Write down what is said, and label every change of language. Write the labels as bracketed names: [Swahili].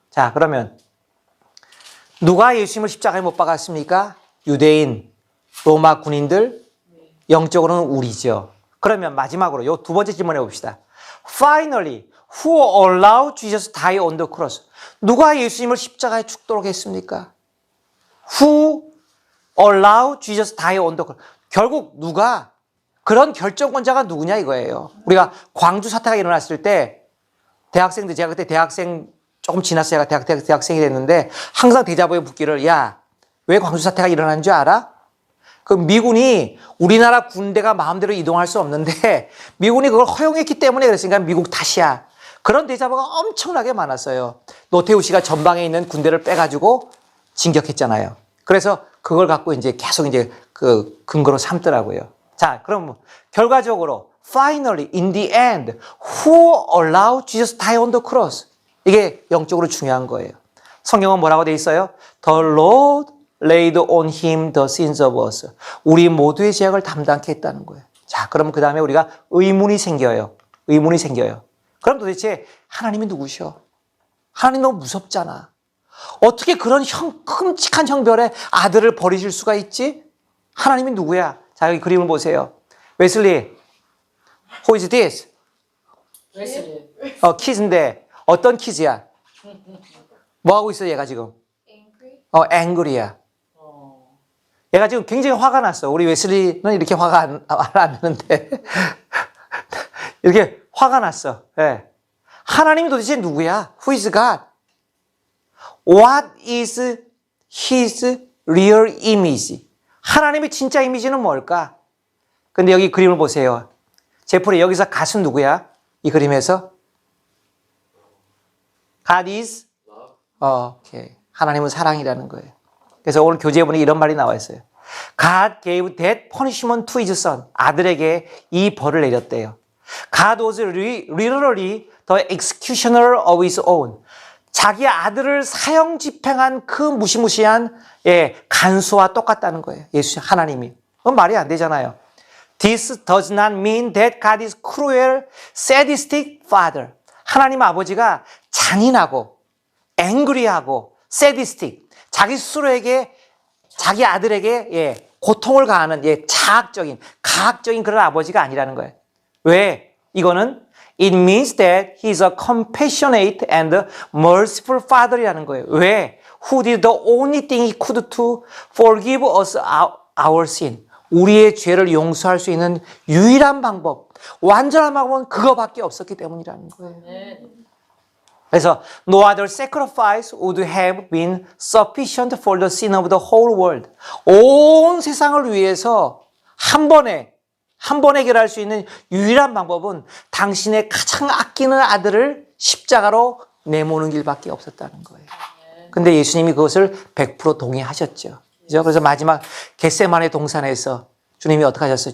[Korean] 자, 그러면 누가 예수님을 십자가에 못 박았습니까? 유대인, 로마 군인들, 영적으로는 우리죠. 그러면 마지막으로 요 두 번째 질문해 봅시다. [English] Finally, who allowed Jesus to die on the cross? [Korean] 누가 예수님을 십자가에 죽도록 했습니까? [English] Who allowed Jesus to die on the cross? [Korean] 결국 누가, 그런 결정권자가 누구냐 이거예요. 우리가 광주 사태가 일어났을 때 대학생들, 제가 그때 대학생 조금 지났어요. 제가 대학생이 됐는데 항상 대자보에 붙기를, 야, 왜 광주 사태가 일어난 줄 알아? 그 미군이, 우리나라 군대가 마음대로 이동할 수 없는데 미군이 그걸 허용했기 때문에 그랬으니까 미국 탓이야. 그런 대자보가 엄청나게 많았어요. 노태우 씨가 전방에 있는 군대를 빼가지고 진격했잖아요. 그래서 그걸 갖고 이제 계속 이제 그 근거로 삼더라고요. 자, 그럼 결과적으로 [English] finally, in the end, who allowed Jesus to die on the cross? [Korean] 이게 영적으로 중요한 거예요. 성경은 뭐라고 돼 있어요? [English] The Lord laid on him the sins of us. [Korean] 우리 모두의 죄악을 담당케 했다는 거예요. 자, 그럼 그 다음에 우리가 의문이 생겨요. 그럼 도대체 하나님이 누구셔? 하나님 너무 무섭잖아. 어떻게 그런 끔찍한 형벌에 아들을 버리실 수가 있지? 하나님이 누구야? 자, 여기 그림을 보세요. 웨슬리, [English] who is this? Wesley. [Korean] 키즈인데 어떤 키즈야? 뭐 하고 있어 얘가 지금? angry야. 얘가 지금 굉장히 화가 났어. 우리 웨슬리는 이렇게 화가 안 나는데 이렇게 화가 났어. 네. 하나님이 도대체 누구야? [English] Who is God? What is His real image? [Korean] 하나님의 진짜 이미지는 뭘까? 근데 여기 그림을 보세요. 제프리, 여기서 갓은 누구야? 이 그림에서? [English] God is? [Korean] 오케이. 하나님은 사랑이라는 거예요. 그래서 오늘 교재본에 이런 말이 나와 있어요. [English] God gave that punishment to his son. [Korean] 아들에게 이 벌을 내렸대요. [English] God was literally the executioner of his own. [Korean] 자기 아들을 사형 집행한 그 무시무시한 간수와 똑같다는 거예요. 예수 하나님이. 그건 말이 안 되잖아요. [English] This does not mean that God is cruel, sadistic father. [Korean] 하나님 아버지가 잔인하고 angry하고 sadistic. 자기 스스로에게, 자기 아들에게 고통을 가하는 가학적인 그런 아버지가 아니라는 거예요. 왜? 이거는 [English] it means that he is a compassionate and merciful father [Korean] 이라는 거예요. 왜? [English] Who did the only thing he could to forgive us our sin. [Korean] 우리의 죄를 용서할 수 있는 유일한 방법, 완전한 방법은 그거밖에 없었기 때문이라는 거예요. 그래서 [English] no other sacrifice would have been sufficient for the sin of the whole world. [Korean] 온 세상을 위해서 한 번에 해결할 수 있는 유일한 방법은 당신의 가장 아끼는 아들을 십자가로 내모는 길밖에 없었다는 거예요. 근데 예수님이 그것을 100% 동의하셨죠. 그죠? 그래서 마지막 겟세마네 동산에서 주님이 어떻게 하셨어요?